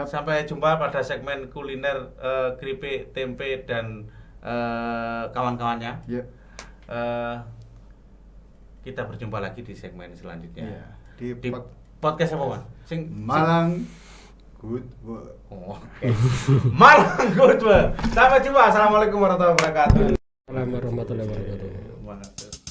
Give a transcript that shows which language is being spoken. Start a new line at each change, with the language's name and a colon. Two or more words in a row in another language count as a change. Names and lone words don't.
Indonesian: Sampai jumpa pada segmen kuliner keripik, tempe dan kawan-kawannya. Ya. Kita berjumpa lagi di segmen selanjutnya. Ya. Di podcast apa Mas? Malang Good Work. Oke. Malang Good Work. Sampai jumpa.
Arabic: السلام عليكم ورحمة الله وبركاته. ورحمة الله وبركاته.